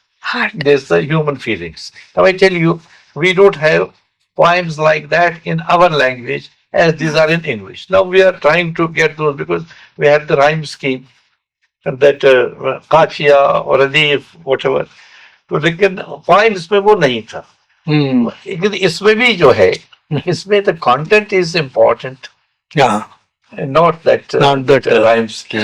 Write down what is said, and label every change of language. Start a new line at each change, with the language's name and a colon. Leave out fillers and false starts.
English: Heart. there's the human feelings. Now I tell you, we don't have poems like that in our language as these are in English. Now we are trying to get those because we have the rhyme scheme and that काफिया or अदीफ whatever.
Hindi: तो लेकिन poems में वो नहीं था। लेकिन इसमें भी जो है, इसमें
English: the content is important and not that rhyme scheme.